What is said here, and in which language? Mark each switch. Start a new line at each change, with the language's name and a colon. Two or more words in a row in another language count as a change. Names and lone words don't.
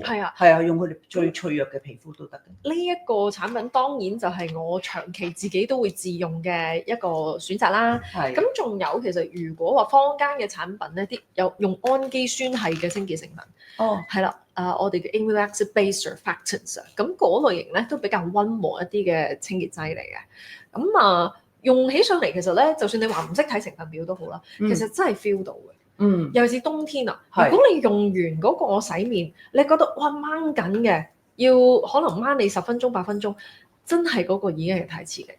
Cantonese: 係啊，用佢哋最脆弱嘅皮膚都得嘅。呢一個產品當然就係我長期自己都會自用嘅一個選擇啦。咁仲有其實如果話坊間嘅產品咧，啲有用氨基酸系嘅清潔成分。係啦。我哋嘅
English: amino acid base surfactants
Cantonese: 啊，咁嗰類型咧都比較溫和一啲嘅清潔劑嚟嘅。咁用起上嚟其實咧，就算你話唔識睇成分表都好啦，其實真係 feel 到嘅。尤其是冬天啊，如果你用完嗰個洗面，你覺得哇掹緊嘅，要可能掹你10分鐘、8分鐘，真係嗰個已經係太遲嘅。